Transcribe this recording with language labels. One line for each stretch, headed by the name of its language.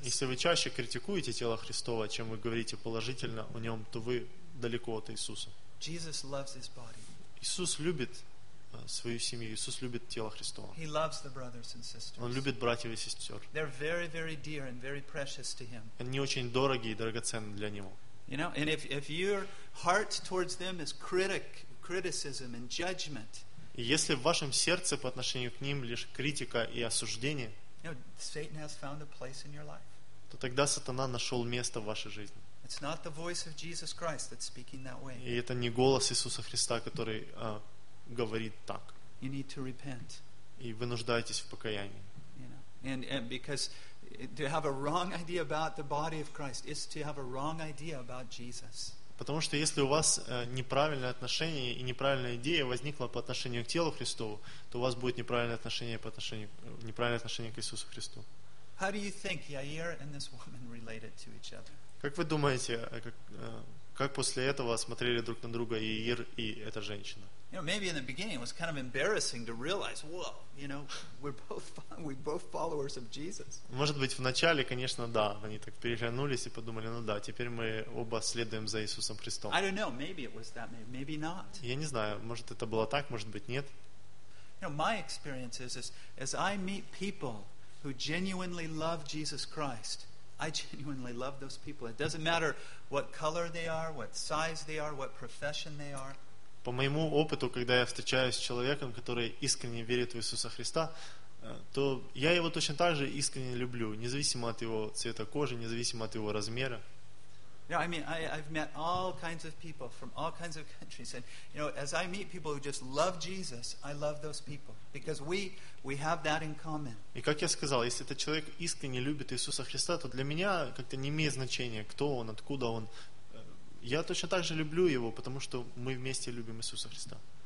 Russian: Если вы чаще критикуете тело Христово, чем вы говорите положительно о нем, то вы далеко от Иисуса.
English: Jesus loves his body.
Russian: Иисус любит свою семью. Иисус любит тело Христово.
English: He loves the brothers and sisters.
Russian: Он любит братьев и сестер.
English: They're very, very dear and very precious to him.
Russian: Они очень дороги и драгоценны для него.
English: You know, and if your heart towards them is criticism and judgment.
Russian: Если в вашем сердце по отношению к ним лишь критика и осуждение,
English: Satan has found a place in your life.
Russian: То тогда сатана нашел место в вашей жизни.
English: It's not the voice of Jesus Christ that's speaking that way.
Russian: И это не голос Иисуса Христа, который говорит так.
English: You need to repent.
Russian: И вы нуждаетесь в покаянии.
English: You know, and because to have a wrong idea about the body of Christ is to have a wrong idea about Jesus.
Russian: Потому что если у вас неправильное отношение и неправильная идея возникла по отношению к телу Христову, то у вас будет неправильное отношение к Иисусу Христу.
English: How do you think Yair and this woman related to each other?
Russian: Как вы думаете, как после этого смотрели друг на друга Иир и эта женщина?
English: You know, maybe in the beginning it was kind of embarrassing to realize, well, you know, we're both followers of Jesus.
Russian: Может быть, в начале, конечно, да, они так переглянулись и подумали, ну да, теперь мы оба следуем за Иисусом Христом.
English: I don't know, maybe it was that, maybe not.
Russian: Я не знаю, может это было так, может быть нет.
English: You know, my experience is as I meet people who genuinely love Jesus Christ, I genuinely love those people. It doesn't matter what color they are, what size they are, what profession they are.
Russian: По моему опыту, когда я встречаюсь с человеком, который искренне верит в Иисуса Христа, то я его точно так же искренне люблю, независимо от его цвета кожи, независимо от его размера.
English: You know, I mean, I've met all kinds of people from all kinds of countries, and you know, as I meet people who just love Jesus, I love those people because we have that in common.
Russian: И как я сказал, если этот человек искренне любит Иисуса Христа, то для меня как-то не имеет значения, кто он, откуда он. Я точно так же люблю его, потому что мы вместе любим Иисуса Христа.